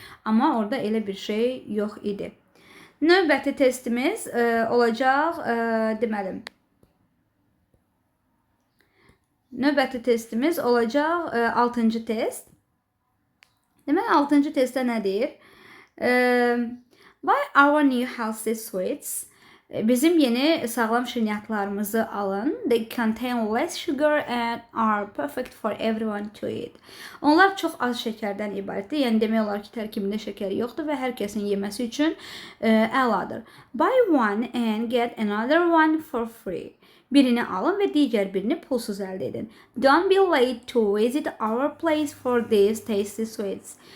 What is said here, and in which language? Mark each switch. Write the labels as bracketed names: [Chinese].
[Azerbaijani] Amma orada elə bir şey yox idi. Növbəti testimiz olacaq, deməli, növbəti testimiz olacaq 6-cı test. Deməli, 6-cı testdə nə deyir? [English] Buy our new healthy sweets. [Azerbaijani] Bizim yeni sağlam şirniyyatlarımızı alın. [English] They contain less sugar and are perfect for everyone to eat. [Azerbaijani] Onlar çox az şəkərdən ibarətdir. Yəni demək olar ki, tərkibində şəkər yoxdur və hər kəsin yeməsi üçün əladır. [English] Buy one and get another one for free. [Azerbaijani] Birini alın və digər birini pulsuz əldə edin. [English] Don't be late to visit our place for these tasty sweets.